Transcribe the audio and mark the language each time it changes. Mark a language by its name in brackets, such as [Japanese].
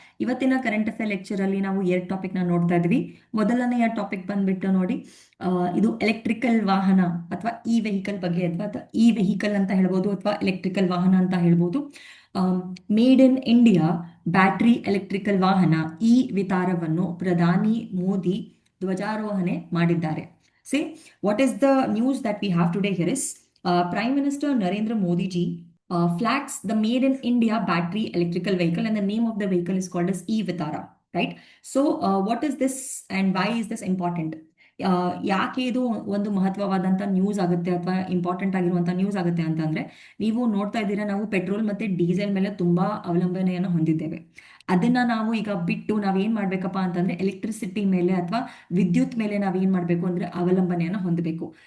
[Kannada] ಇವತ್ತಿನ current affair lecture ಅಲ್ಲಿ ನಾವು 2 ಟಾಪಿಕ್ನ ನೋಡ್ತಾ ಇದ್ವಿ. ಮೊದಲನೆಯ ಟಾಪಿಕ್ ಬಂದ್ಬಿಟ್ಟು ನೋಡಿ, ಇದು ಎಲೆಕ್ಟ್ರಿಕಲ್ ವಾಹನ ಅಥವಾ ಇ ವೆಹಿಕಲ್ ಬಗ್ಗೆ, ಅಥವಾ ಇ ವೆಹಿಕಲ್ ಅಂತ ಹೇಳ್ಬೋದು ಅಥವಾ ಎಲೆಕ್ಟ್ರಿಕಲ್ ವಾಹನ ಅಂತ ಹೇಳ್ಬೋದು. Made in India battery electrical ವಾಹನ ಈ ವಿಚಾರವನ್ನು ಪ್ರಧಾನಿ ಮೋದಿ ಧ್ವಜಾರೋಹಣೆ ಮಾಡಿದ್ದಾರೆ. [English] What is the news that we have today here is Prime Minister Narendra Modi ji flags the Made in India battery electrical vehicle, and the name of the vehicle is called as e-Vitara, right? So what is this and why is this important? [Kannada] ಯಾಕೆ ಇದು ಒಂದು ಮಹತ್ವವಾದಂಥ news ಆಗುತ್ತೆ ಅಥವಾ important ಆಗಿರುವಂಥ news ಆಗುತ್ತೆ ಅಂತಂದ್ರೆ, ನೀವು ನೋಡ್ತಾ ಇದ್ದೀರಾ, ನಾವು ಪೆಟ್ರೋಲ್ ಮತ್ತೆ ಡೀಸೆಲ್ ಮೇಲೆ ತುಂಬಾ ಅವಲಂಬನೆಯನ್ನು ಹೊಂದಿದ್ದೇವೆ. ಅದನ್ನ ನಾವು ಈಗ ಬಿಟ್ಟು ನಾವೇನ್ ಮಾಡ್ಬೇಕಪ್ಪ ಅಂತಂದ್ರೆ ಎಲೆಕ್ಟ್ರಿಸಿಟಿ ಮೇಲೆ ಅಥವಾ ವಿದ್ಯುತ್ ಮೇಲೆ ನಾವೇನ್ ಮಾಡ್ಬೇಕು ಅಂದ್ರೆ ಅವಲಂಬನೆಯನ್ನು ಹೊಂದಬೇಕು.